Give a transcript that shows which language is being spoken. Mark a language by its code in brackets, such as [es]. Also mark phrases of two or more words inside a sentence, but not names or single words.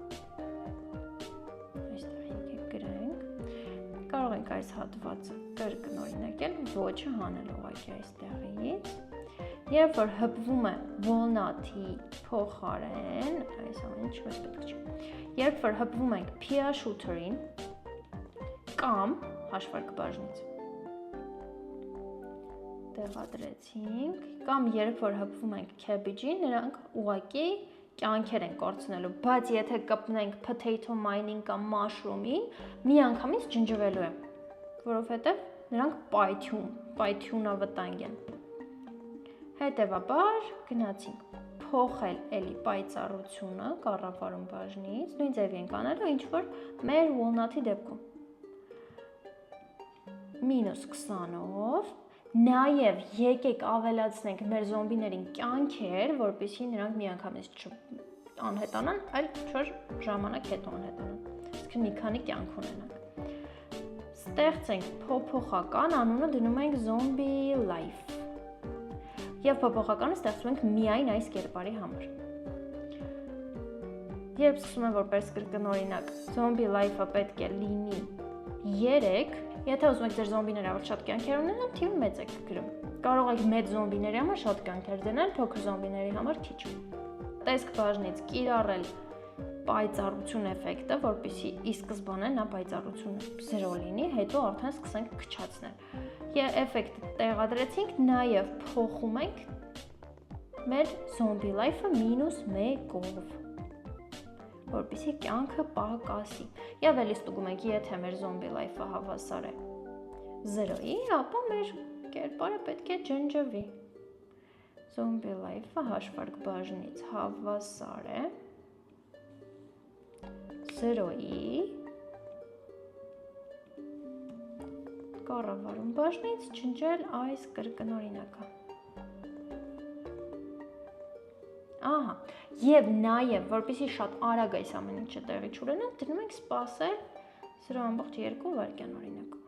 [hy] այստեղ եկեք գրենք, կարող ենք այս հատվածը կրկնօրինակել, ոչը հանել ուղղակի այստեղից, երբ որ հպվում է walnut-ի փոխարեն, այս ամեն ինչ մեզ պետք չի, երբ որ հպվում ենք [en] pea shooter- [hy] ին կամ հաշվարկբաժնից տեղադրեցինք, կամ երբ որ հպվում ենք cabbage-ին, նրանք ուղղակի կյանքեր են կորցնելու, բայց եթե կպնենք [en] potato mine- [hy] ին կամ mushroom-ին, միանգամից ջնջվելու է, որովհետև նրանք պայթյունավտանգ են։ Հետևաբար գնացինք փոխել էլի պայծառությունը կառավարում բաժնից, նույն ձևի ենք անելու, ինչ որ մեր walnut-ի դեպքում։ -20-ով, նաև եկեք ավելացնենք մեր զոմբիներին կյանքեր, որպեսզի նրանք միանգամից չանհետանան, այլ չոր ժամանակ հետո անհետանան, իսկ մի քանի կյանք ունենանք։ Ստեղծենք փոփոխական, անունը դնում ենք [en] zombie life։ [hy] Եվ փոփոխականը ստեղծում ենք միայն այս կերպարի համար։ Երբ սկսում եմ որպես կրկնօրինակ, [en] zombie life- [hy] ը պետք է լինի 3, եթե ուզում եք ձեր զոմբիները ավելի շատ կյանքեր ունենան, թիվը մեծ եք գրում։ Կարող եք մեծ զոմբիների համար շատ կյանքեր դնել, փոքր զոմբիների համար քիչ։ Տեսք բաժնից կիրառել պայծառություն էֆեկտը, որպեսզի ի սկզբանե նա պայծառությունը 0 լինի, հետո արդեն սկսենք քչացնել։ Եվ էֆեկտը տեղադրեցինք, նաև փոխում ենք մեր [en] zombie life- [hy] ը -1-ով, որպեսզի կյանքը պակասի։ Եվ էլի ստուգում ենք, եթե մեր [en] zombie life- [hy] ը հավասար է 0-ի, ապա մեր կերպարը պետք է ջնջվի։ [en] Zombie life- [hy] ը հաշվարկ բաժնից հավասար է 0-ի, կառավարում բաժնից ջնջել այս կրկնօրինակը։ Ահա, եւ նաեւ, որպեսզի շատ արագ այս ամեն ինչը տեղի չունենա, դնում ենք սպասել 0.2 վայրկյան օրինակ։